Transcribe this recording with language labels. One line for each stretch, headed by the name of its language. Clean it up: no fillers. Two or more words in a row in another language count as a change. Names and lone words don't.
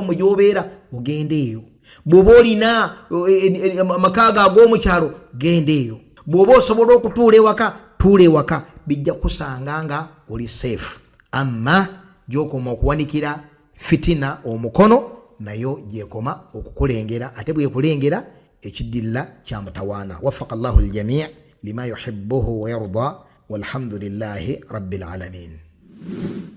Ganda: mu gy'obeera ogenda eyo bw'oba olina amakaaga ag'omukyalo genda eyo bw'oba osobola okutuula ewaka tuula ewaka bijja kusanga nga oli safe amma gy'okoma okuwanikira fitina omukono nayo gyekoma okukulengera ate bwekulengera ekiddirira kya mutawaana
Arabic: وفق الله الجميع لما يحبه ويرضى والحمد لله رب العالمين.